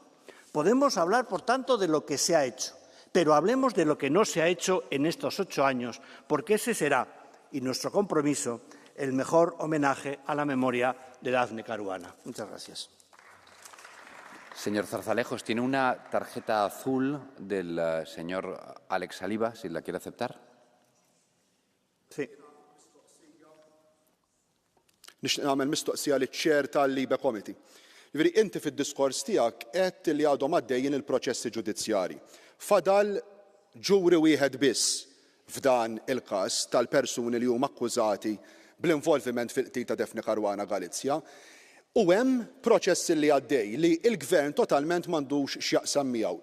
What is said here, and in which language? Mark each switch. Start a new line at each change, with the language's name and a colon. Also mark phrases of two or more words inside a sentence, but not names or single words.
Spanish: Podemos hablar, por tanto, de lo que se ha hecho, pero hablemos de lo que no se ha hecho en estos 8 años, porque ese será, y nuestro compromiso, el mejor homenaje a la memoria de Daphne Caruana. Muchas gracias. Señor Zarzalejos, tiene una tarjeta azul del señor Alex Saliba, si la quiere aceptar. Sí.
Maltese: Nixtieq nagħmel mistoqsija liċ-ċer tal-Libe Committee. Jiġifieri inti fid-diskors tiegħek qed li għadhom għaddejjin il-proċessi ġudizzjarji. Fadal ġuri wieħed biss f'dan il-każ tal-persuni li huma akkużati bl-involviment fil-qtil ta' Daphne Caruana Galizja, u hemm proċess li għaddej li l-Gvern totalment m'għandux x'jaqsam miegħu.